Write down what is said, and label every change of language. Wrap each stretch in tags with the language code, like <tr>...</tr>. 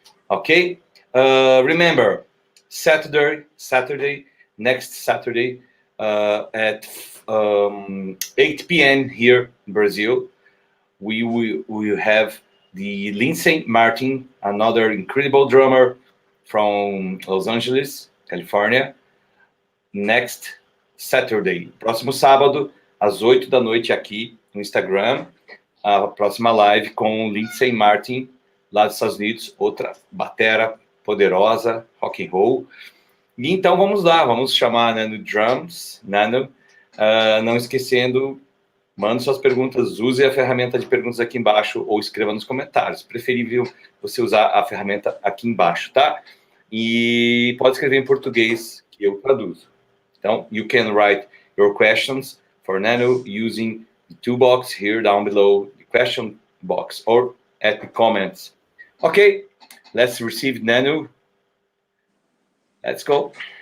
<en>Okay, remember Saturday, next Saturday at 8 p.m. here in Brazil, we will have the Lindsay Martin, another incredible drummer from Los Angeles, California. Next Saturday,</en> <pt>próximo sábado, às 8 da noite aqui no Instagram, a próxima live com Lindsay Martin, lá dos Estados Unidos, outra batera poderosa, rock and roll. E então vamos lá, vamos chamar Nanu Drums, Nanu, não esquecendo, mande suas perguntas, use a ferramenta de perguntas aqui embaixo ou escreva nos comentários. Preferível você usar a ferramenta aqui embaixo, tá? E pode escrever em português, que eu traduzo.</pt> <en>Então, you can write your questions for Nanu using the toolbox here down below, the question box, or at the comments. Okay, let's receive Nanu. Let's go.</en>